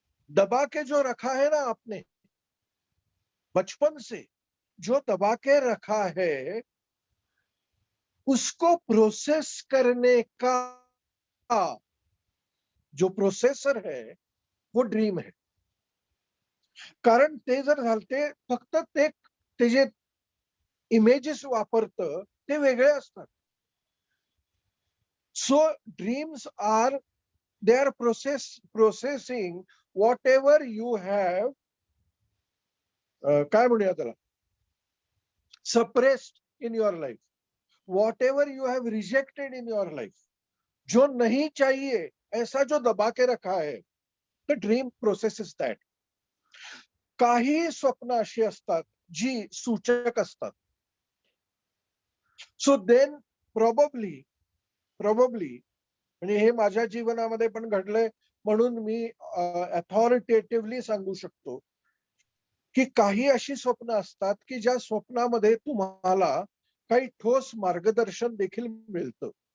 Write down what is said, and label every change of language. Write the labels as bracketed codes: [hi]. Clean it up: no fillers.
[hi] दबा के जो रखा है ना आपने, बचपन से जो दबा के रखा है उसको प्रोसेस करने का जो प्रोसेसर है वो ड्रीम है. [mr] कारण ते जर झालते फक्त ते जे इमेजेस वापरतं ते वेगळे असतात. [en] so dreams are, they are processing whatever you have [mr] काय म्हणूया त्याला, [en] suppressed in your life, whatever you have rejected in your life, [hi] जो नहीं चाहिए ऐसा जो दबा के रखा है, [en] the dream processes that. [mr] काही स्वप्न अशी असतात जी सूचक असतात. सो देन probably आणि हे माझ्या जीवनामध्ये पण घडलंय म्हणून मी अथॉरिटेटिव्हली सांगू शकतो की काही अशी स्वप्न असतात की ज्या स्वप्नामध्ये तुम्हाला काही ठोस मार्गदर्शन देखील मिळतं.